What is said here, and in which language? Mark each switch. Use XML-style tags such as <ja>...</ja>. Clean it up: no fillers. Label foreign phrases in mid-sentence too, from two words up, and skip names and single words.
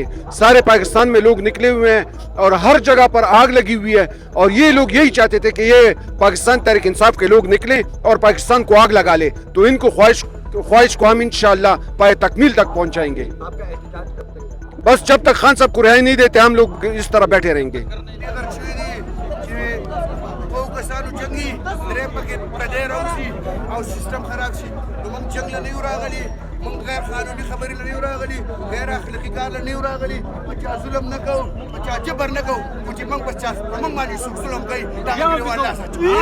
<ur>سارے پاکستان میں لوگ نکلے ہوئے ہیں اور ہر جگہ پر آگ لگی ہوئی ہے اور یہ لوگ یہی چاہتے تھے کہ یہ پاکستان تحریک انصاف کے لوگ نکلے اور پاکستان کو آگ لگا لے. تو انکو خواہش کو ہم انشاءاللہ پایۂ تکمیل تک پہنچائیں گے. بس جب تک خان صاحب کو رہائی نہیں دیتے ہم لوگ اس طرح بیٹھے رہیں گے.</ur> <ps>غیر قانوني خبرې نه یو راغلي، غیر اخلاقي کار نه یو راغلي، بچا ظلم نه کوو، بچا جبر نه کوو، خو چې موږ بچا موږ باندې څوک ظلم کوي دا موږ الله ساتو.</ps>